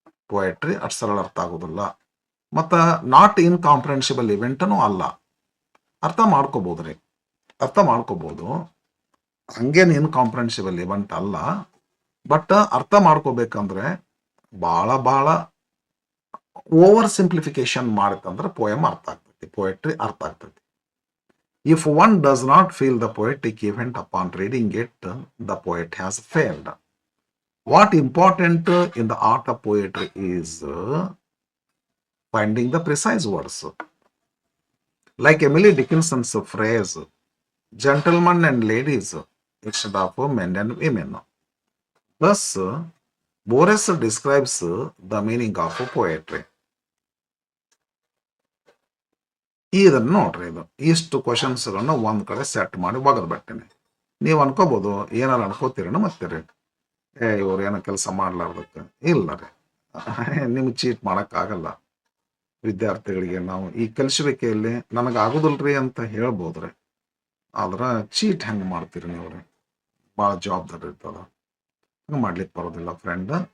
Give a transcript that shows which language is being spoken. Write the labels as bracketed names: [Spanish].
[Kannada] Poetry ಅಷ್ಟು ಸರಳ ಅರ್ಥ ಆಗೋದಿಲ್ಲ. ಮತ್ತು ನಾಟ್ ಇನ್ಕಾಂಪ್ರಿಹೆನ್ಸಿಬಲ್ ಇವೆಂಟನೂ ಅಲ್ಲ, ಅರ್ಥ ಮಾಡ್ಕೋಬೋದ್ರಿ, ಅರ್ಥ ಮಾಡ್ಕೋಬೋದು. ಹಂಗೇನು ಇನ್ಕಾಂಪ್ರಿಹೆನ್ಸಿಬಲ್ ಇವೆಂಟ್ ಅಲ್ಲ, ಬಟ್ ಅರ್ಥ ಮಾಡ್ಕೋಬೇಕಂದ್ರೆ ಭಾಳ ಓವರ್ ಸಿಂಪ್ಲಿಫಿಕೇಶನ್ ಮಾಡಿತ್ತಂದ್ರೆ ಪೋಯಮ್ ಅರ್ಥ ಆಗ್ತೈತಿ, ಪೋಯೆಟ್ರಿ ಅರ್ಥ ಆಗ್ತೈತಿ. [English] If one does not feel the poetic event upon reading it, the poet has failed. What important in the art of poetry is finding the precise words. Like Emily Dickinson's phrase, gentlemen and ladies, instead of men and women. Thus, Borges describes the meaning of poetry. [Kannada] ಇದನ್ನು ನೋಡ್ರಿ, ಇದು ಇಷ್ಟು ಕ್ವಶನ್ಸ್ಗಳನ್ನ ಒಂದು ಕಡೆ set ಮಾಡಿ ಒಗದು ಬಿಡ್ತೀನಿ. ನೀವು ಅನ್ಕೋಬೋದು, ಏನಾರು ಅನ್ಕೋತೀರೇನು ಮತ್ತೀರಿ, ಇವ್ರು ಏನೋ ಕೆಲಸ ಮಾಡ್ಲಾರ್ದಕ್ಕೆ. ಇಲ್ಲ ರೀ, ನಿಮ್ಗೆ ಚೀಟ್ ಮಾಡೋಕ್ಕಾಗಲ್ಲ. ವಿದ್ಯಾರ್ಥಿಗಳಿಗೆ ನಾವು ಈ ಕಲಿಸಬೇಕೆಯಲ್ಲಿ ನನಗೆ ಆಗೋದಿಲ್ರಿ ಅಂತ ಹೇಳ್ಬೋದ್ರಿ, ಆದ್ರೆ ಚೀಟ್ ಹೆಂಗೆ ಮಾಡ್ತೀರಿ ನೀವು ರೀ, ಭಾಳ ಜವಾಬ್ದಾರಿ ಇರ್ತದ, ಹಂಗೆ ಮಾಡ್ಲಿಕ್ಕೆ ಬರೋದಿಲ್ಲ ಫ್ರೆಂಡ್.